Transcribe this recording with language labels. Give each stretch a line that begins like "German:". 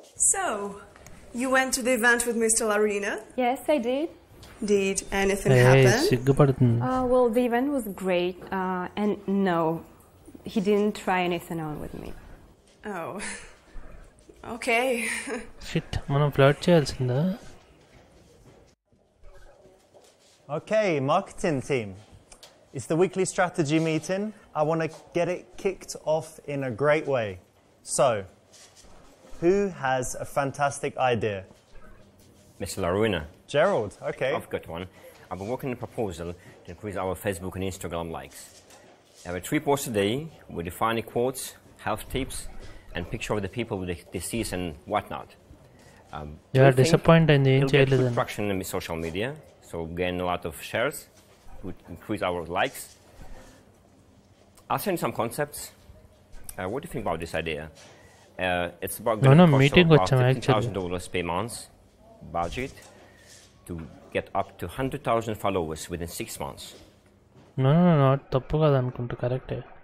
English: So, you went to the event with Mr. Larina? Yes, I did. Did anything happen? Well, the event was great, and no, he didn't try anything on with me. Oh. Okay.
Telugu: Shit, మనం flirt చేయాల్సిందా?
English: Okay, marketing team. It's the weekly strategy meeting. I want to get it kicked off in a great way. So, who has a fantastic idea? Mr. Laruina. Gerald, okay. I've got one. I've been working on a proposal to increase our Facebook and Instagram likes. I have 3 posts a day with defining quotes, health tips, and picture of the people with the disease and whatnot. You are disappointed in the it'll get good traction in social media, so gain a lot of shares, would increase our likes. I'll send some concepts. What do you think about this idea? It's about getting about $15,000 per month budget to get up to 100,000 followers within 6 months.
Telugu: No, తప్పు కాదు అనుకుంటా, కరెక్టే.